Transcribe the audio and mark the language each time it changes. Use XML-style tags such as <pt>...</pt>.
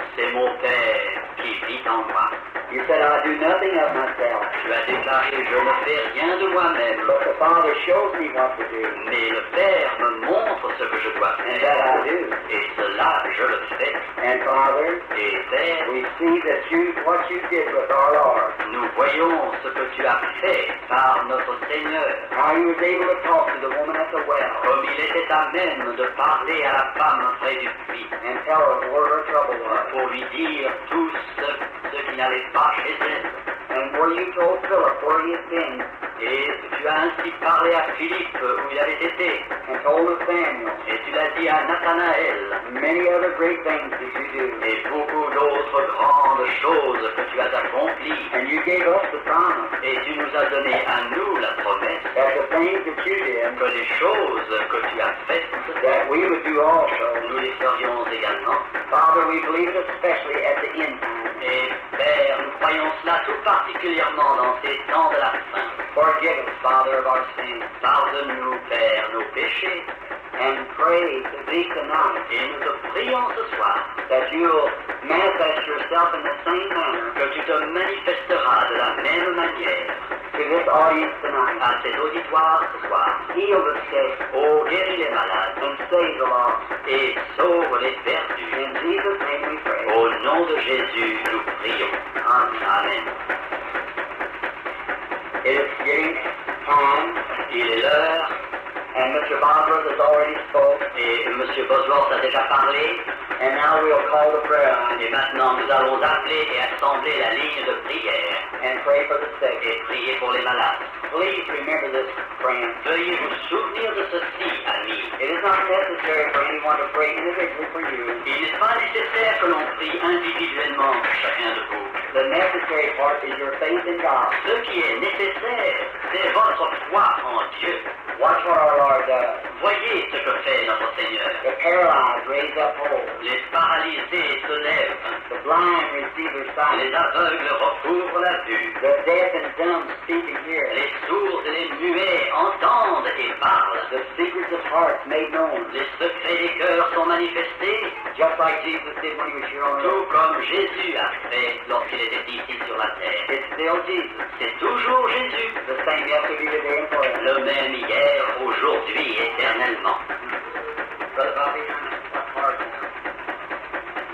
<fr>C'est mon Père qui vit en moi.</fr> <en>You said I do nothing of myself,</en> <fr>Tu as déclaré, je ne fais rien de moi-même,</fr> <en>but the Father shows me what to do,</en> <fr>mais le Père me montre ce que je dois</fr> <en>and that</en> <fr>faire.</fr> <en>I do.</en> <fr>Et cela, je le fais.</fr> <en>And Father,</en> <fr>Et Père,</fr> <en>we see that what you did with our Lord,</en> <fr>nous voyons ce que tu as fait par notre Seigneur.</fr> <en>how he was able to talk to the woman at the well</en> <fr>Comme il était à même de parler à la femme près du puits,</fr> <en>and tell her where her trouble was.</en> <fr>pour lui dire tout ce qui n'allait pas chez elle.</fr> <en>And where you told Philip where he had been,</en> <fr>Et tu as ainsi parlé à Philippe où il avait été.</fr> <en>and told Nathaniel,</en> <fr>Et tu l'as dit à Nathanaël.</fr> <en>many other great things that you do.</en> <fr>Et beaucoup d'autres grandes choses que tu as accomplies.</fr> <en>And you gave us the promise</en> <fr>Et tu nous as donné à nous la promesse</fr> <en>that the things that you did,</en> <fr>que les choses que tu as faites,</fr> <en>that we would do also.</en> <fr>nous les ferions également.</fr> <en>Father, we believe it especially at the end time.</en> <fr>Et Père, nous croyons cela tout particulièrement dans ces temps de la fin.</fr> <en>Forgive us, Father, of our sins.</en> <fr>Pardonne-nous, Père, nos péchés.</fr> <en>And pray to thee tonight.</en> <fr>Et nous te prions ce soir</fr> <en>that you will manifest yourself in the same manner.</en> <fr>Que tu te manifesteras de la même manière.</fr> <en>To this audience tonight.</en> <fr>À ces auditoires ce soir.</fr> <en>Heal the sick. Oh,</en> <fr>guéris les malades.</fr> <en>And save the lost.</en> <fr>Et sauve les perdus.</fr> <en>In Jesus' name we pray.</en> <fr>Au nom de Jésus, nous prions.</fr> <en>Amen. It is getting time.</en> <fr>Il est l'heure.</fr> <en>And Mr.</en> <fr>Bosworth</fr> <en>has already spoke.</en> <fr>Et M. Bosworth a déjà parlé.</fr> <en>And now we'll call the prayer line.</en> <fr>Et maintenant, nous allons appeler et assembler la ligne de prière.</fr> <en>And pray for the sick.</en> <fr>Et prier pour les malades.</fr> <en>Please remember this, friends.</en> <fr>Veuillez vous souvenir de ceci, amis.</fr> <en>It is not necessary for anyone to pray individually for you.</en> <fr>Il n'est pas nécessaire que l'on prie individuellement pour chacun de vous.</fr> <en>The necessary part is your faith in God.</en> <fr>Ce qui est nécessaire, c'est votre foi en Dieu.</fr> <en>Watch what our Lord does.</en> <fr>Voyez ce que fait notre Seigneur.</fr> <en>The paralyzed raise up whole.</en> <fr>Les paralysés se lèvent.</fr> <en>The blind receive their sight.</en> <fr>Les aveugles recouvrent la vue.</fr> <en>The deaf and dumb speak and hear.</en> <fr>Les sourds et les muets entendent et parlent.</fr> <en>The secrets of hearts made known.</en> <fr>Les secrets des cœurs sont manifestés.</fr> <en>Just like Jesus did when he was here on earth.</en> <fr>Tout comme Jésus a fait lorsqu'il était ici sur la terre.</fr> <en>It's still Jesus.</en> <fr>C'est toujours Jésus.</fr> <en>The same yesterday, today, and forever.</en> <fr>Le même hier, aujourd'hui, éternellement.</fr> <en>Brother Bobby, what part now?</en>